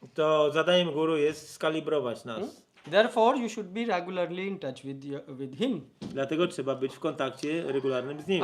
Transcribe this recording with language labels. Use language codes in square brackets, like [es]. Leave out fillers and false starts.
[pl] to zadaniem guru jest skalibrować nas. [en] Therefore, you should be regularly in touch with him. [pl] Dlatego trzeba być w kontakcie regularnym z nim.